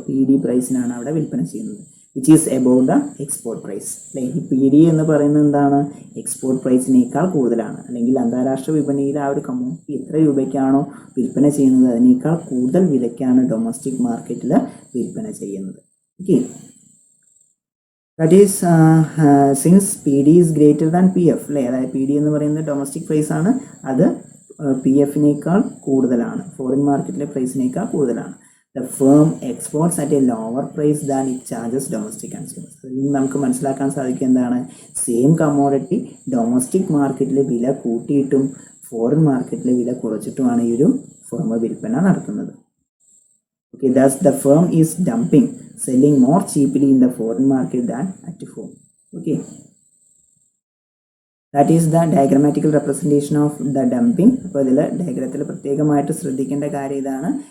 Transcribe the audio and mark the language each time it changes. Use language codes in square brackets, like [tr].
[ml] PD പ്രൈസിനാണ് അവിടെ വിൽപ്പന ചെയ്യുന്നത്, [en] Which is above the export price അല്ലേ. [ml] ഈ PD എന്ന് പറയുന്നത് എന്താണ്? എക്സ്പോർട്ട് പ്രൈസിനേക്കാൾ കൂടുതലാണ്. അല്ലെങ്കിൽ അന്താരാഷ്ട്ര വിപണിയിൽ ആ ഒരു കമ്മോഡിറ്റി എത്ര രൂപയ്ക്കാണോ വിൽപ്പന ചെയ്യുന്നത് അതിനേക്കാൾ കൂടുതൽ വിലയ്ക്കാണ് ഡൊമസ്റ്റിക് മാർക്കറ്റിൽ വിൽപ്പന ചെയ്യുന്നത്. [en] Okay, that is since PD is greater than PF അല്ലേ. [ml] അതായത് PD എന്ന് പറയുന്നത് ഡൊമസ്റ്റിക് പ്രൈസ് ആണ്, അത് PFനേക്കാൾ കൂടുതലാണ്, ഫോറിൻ മാർക്കറ്റിലെ പ്രൈസിനേക്കാൾ കൂടുതലാണ്. [en] The firm exports at a lower price than it charges domestic consumers. [ml] അതിൽ നിന്ന് നമുക്ക് മനസ്സിലാക്കാൻ സാധിക്കുക എന്താണ്? സെയിം കമ്മോഡിറ്റി ഡൊമസ്റ്റിക് മാർക്കറ്റിൽ വില കൂട്ടിയിട്ടും ഫോറിൻ മാർക്കറ്റിലെ വില കുറച്ചിട്ടുമാണ് ഈ ഒരു ഫേം വിൽപ്പന നടത്തുന്നത്. [en] Okay, thus the firm is dumping, selling more cheaply in the foreign market than at home. Okay, that is the diagrammatical representation of the dumping. [ml] അപ്പോൾ ഇതിൽ ഡയഗ്രത്തിൽ പ്രത്യേകമായിട്ട് ശ്രദ്ധിക്കേണ്ട കാര്യം ഇതാണ്.